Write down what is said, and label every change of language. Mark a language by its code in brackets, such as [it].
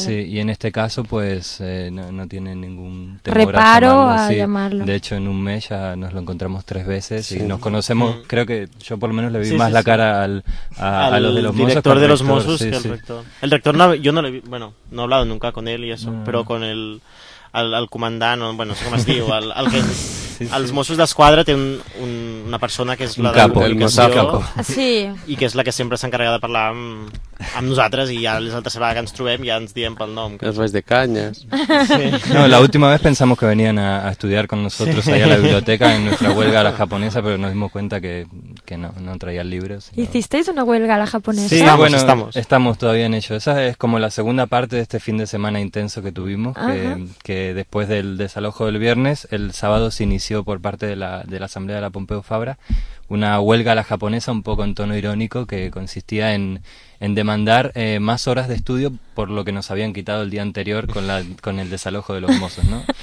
[es] Sí, y en este caso, pues, no tiene ningún temor reparo a llamarlo. De hecho, en un mes ya nos lo encontramos tres veces y nos conocemos. Sí. Creo que yo por lo menos le vi más la cara al de los Mossos. Al director de los Mossos que al rector. El rector, no, yo no le vi... Bueno, no he hablado nunca con él y eso, pero con el... [ca] al comandant, bueno, no sé com es diu, el que, els Mossos d'Esquadra té una persona que és la capo, de l'educació, sí. I que és la que sempre s'encarrega de parlar amb nosaltres, i ja les altres vegades que ens trobem ja ens diem pel nom. Els vaig de canyes. Sí. [es] No, la última vez pensamos que venían a estudiar con nosotros allá a la biblioteca en nuestra huelga a la japonesa, pero nos dimos cuenta que no traían libros. Sino... ¿Hicisteis una huelga a la japonesa? Sí, estamos, bueno, estamos todavía en ello. Esa es como la segunda parte de este fin de semana intenso que tuvimos, que después del desalojo del viernes, el sábado se inició por parte de la Asamblea de la Pompeu Fabra una huelga a la japonesa, un poco en tono irónico, que consistía en demandar más horas de estudio por lo que nos habían quitado el día anterior con el desalojo de los Mossos, ¿no?